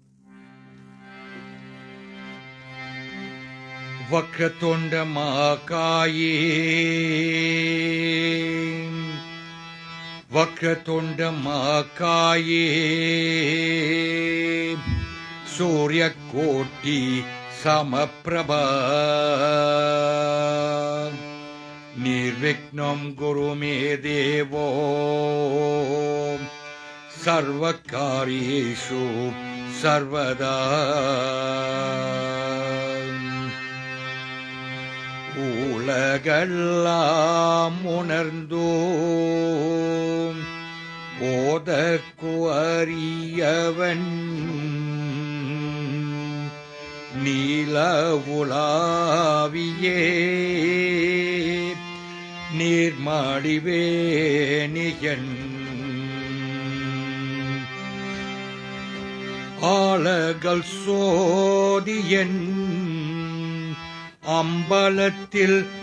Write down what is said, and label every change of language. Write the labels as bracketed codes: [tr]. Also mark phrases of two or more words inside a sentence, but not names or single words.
[sa] वक्रतुण्ड मकाये, वक्रतुण्ड मकाये, सूर्य कोटि समप्रभ, निर्विक्नम् गुरु मे देवो, सर्वकार्येषु सर्वदा. [ta] உலகெல்லாம் உணர்ந்தோம் ஓதற்கு அறியவன் நீல உலாவியே நீர்மடிவேணியன் ஆலகல் சோதியன் அம்பலத்தில்